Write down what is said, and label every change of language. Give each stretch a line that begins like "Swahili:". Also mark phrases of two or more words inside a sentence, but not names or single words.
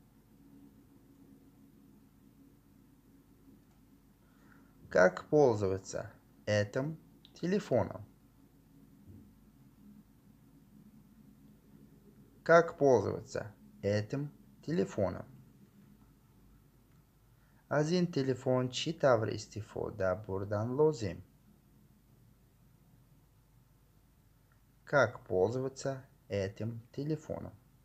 Russian: Как пользоваться этим телефоном? Как пользоваться этим телефоном?
Persian: از این تلفن چی طور استفاده بردن لازم؟
Russian: Как пользоваться этим телефоном?